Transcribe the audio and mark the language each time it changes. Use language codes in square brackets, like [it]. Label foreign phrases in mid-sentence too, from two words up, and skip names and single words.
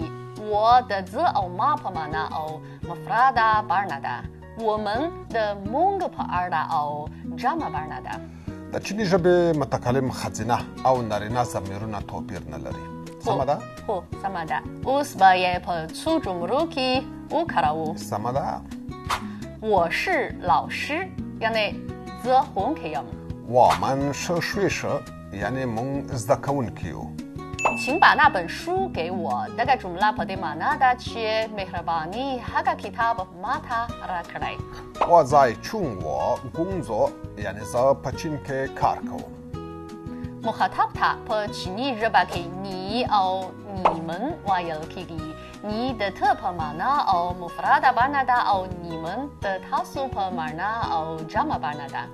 [ps] و د زه او ما په معنا او مفرده بڼه ده. ومن د موږ په اړه او جمع بڼه ده. د چیني ژبې متکلم ښځینه او نارینه ضمیرونه توپیر نه لري. سمه ده؟ هو سمه ده. اوس به یې په څو جملو کې وکاروو. سمه ده. [zh] 我是老师 [ps] یعنې زه ښوونکی یم. [zh] 我们是学生 [ps] یعنې موږ زده کوونکي یو. [zh] 请把那本书给我 [ps] دغه جمله په دې معنا ده چې مهرباني هغه کتاب ما ته راکړئ. [zh] 我在中国工作 [ps] یعنې زه په چین کې کار کوم. مخاطب ته په چیني ژبه کې نی او نیمن ویل کېږي. نی د ته په معنا او مفرده بڼه ده او نیمن د تاسو په معنا او جمع بڼه ده.